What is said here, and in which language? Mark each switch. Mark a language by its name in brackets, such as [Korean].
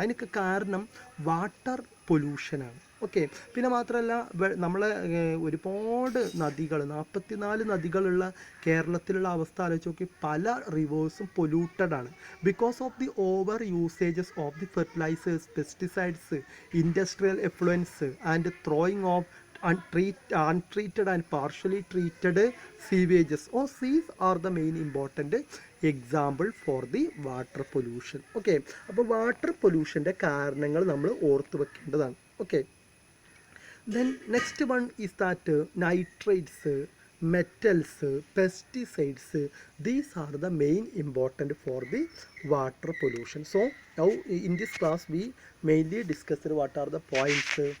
[Malayalam] അതിനൊക്കെ കാരണം water പൊല്യൂഷനാണ്. Okay, പിന്നെ മാത്രമല്ല നമ്മളെ ഒരുപാട് നദികൾ, 44 നദികളുള്ള കേരളത്തിലുള്ള അവസ്ഥ ആലോചിച്ച് നോക്കി. [English] പല റിവേഴ്സും പൊല്യൂട്ടഡ് ആണ് because of the over usages of the fertilisers, pesticides, industrial effluents and throwing of untreated and partially treated sewages. Or these are the main important example for the water pollution. [Malayalam] Okay, അപ്പോൾ water പൊല്യൂഷൻ്റെ കാരണങ്ങൾ നമ്മൾ ഓർത്ത് വെക്കേണ്ടതാണ്. [English] Okay, then next one is that nitrates, metals, pesticides, these are the main important for the water pollution. So now in this class we mainly discussed what are the points.